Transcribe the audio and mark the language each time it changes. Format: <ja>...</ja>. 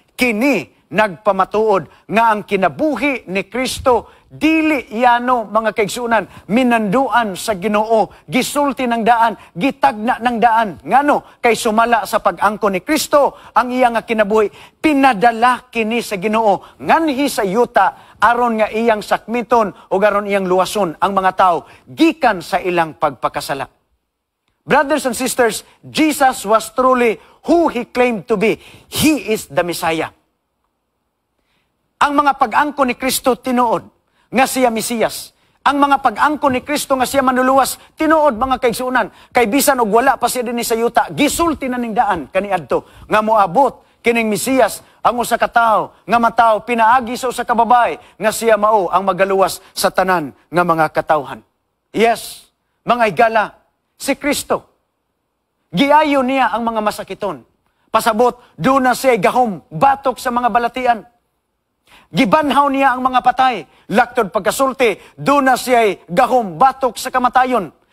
<ceb>Kini, nagpamatuod nga ang kinabuhi ni Kristo dili yano, mga kaigsunan, minanduan sa Ginoo, gisulti ng daan, gitagna ng daan. Ngano, kay sumala sa pag-angko ni Kristo, ang iyang kinabuhi, pinadala kini sa Ginoo, nganhi sa yuta, aron nga iyang sakmiton, o aron iyang luwason ang mga tao, gikan sa ilang pagpakasala.</ceb> <en>Brothers and sisters, Jesus was truly who He claimed to be. He is the Messiah.</en> <ceb>Ang mga pag-angko ni Kristo tinuod, nga siya Mesiyas. Ang mga pag-angko ni Kristo nga siya manuluwas, tinuod, mga kaigsunan. Kay bisan og wala pa siya din sa yuta, gisulti na ning daan kaniadto nga moabot kining Mesiyas, ang usa ka tawo nga mataw pinaagi sa usa ka babae nga siya mao ang magaluwas sa tanan nga mga katawhan. Yes, mga higala, si Kristo. Giayo niya ang mga masakiton. Pasabot, doon na siya gahom, batok sa mga balatian. Gibanhaw niya ang mga patay. Laktod pagkasulti, doon na siya'y gahom, batok sa kamatayon.</ceb>